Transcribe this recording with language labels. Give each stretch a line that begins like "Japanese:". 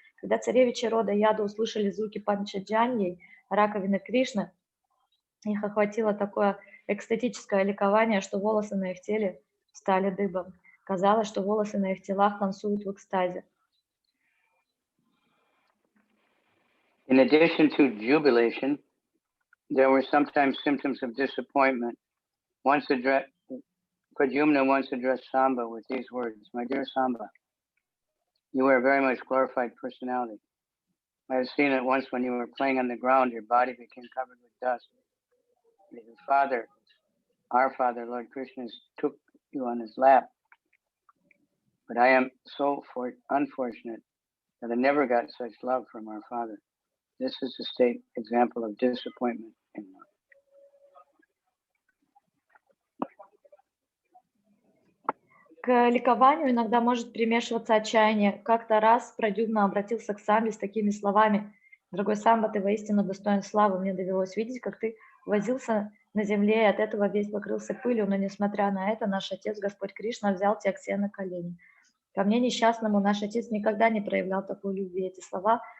Russian: Когда царевичи рода Яду услышали звуки Панчаджаньи, раковины Кришны, их охватило такое экстатическое ликование, что волосы на их теле стали дыбом. Казалось, что волосы на их телах танцуют в экстазе.
English: In addition to jubilation, there were sometimes symptoms of disappointment. Pradyumna once addressed Samba with these words: "My dear Samba, you are a very much glorified personality. I have seen it once when you were playing on the ground, your body became covered with dust. Your father, our father, Lord Krishna, took you on his lap. But I am so unfortunate that I never got such love from our father." This is a state example of disappointment in love.
Russian: К ликованию иногда может примешиваться отчаяние. Как-то раз Прадюмна обратился к Самбе с такими словами: «Дорогой Самба, ты воистину достоин славы. Мне довелось видеть, как ты возился на земле, и от этого весь покрылся пылью, но несмотря на это, наш Отец, Господь Кришна, взял тебя к себе на колени. Ко мне, несчастному, наш Отец никогда не проявлял такой любви». Эти слова